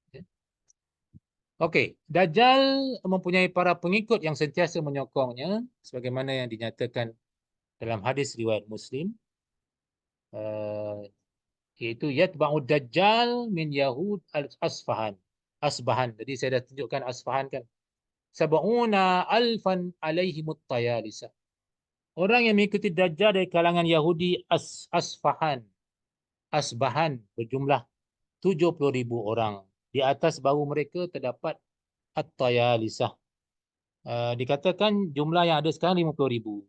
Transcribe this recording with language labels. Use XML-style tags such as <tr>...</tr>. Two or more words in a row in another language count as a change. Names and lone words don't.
<ms>Okey, Dajjal mempunyai para pengikut yang sentiasa menyokongnya sebagaimana yang dinyatakan dalam hadis riwayat Muslim, iaitu</ms> <ar>يتبع الدجال من يهود أصفهان.</ar> <ms>Asbahan. Jadi saya dah tunjukkan Asfahan kan.</ms> <ar>سبعون ألفا عليهم الطيالسة.</ar> <ms>Orang yang mengikuti Dajjal dari kalangan Yahudi Asfahan. Asbahan berjumlah 70,000 orang. Di atas bahu mereka terdapat At-Tayalisah. Dikatakan jumlah yang ada sekarang 50,000.</ms>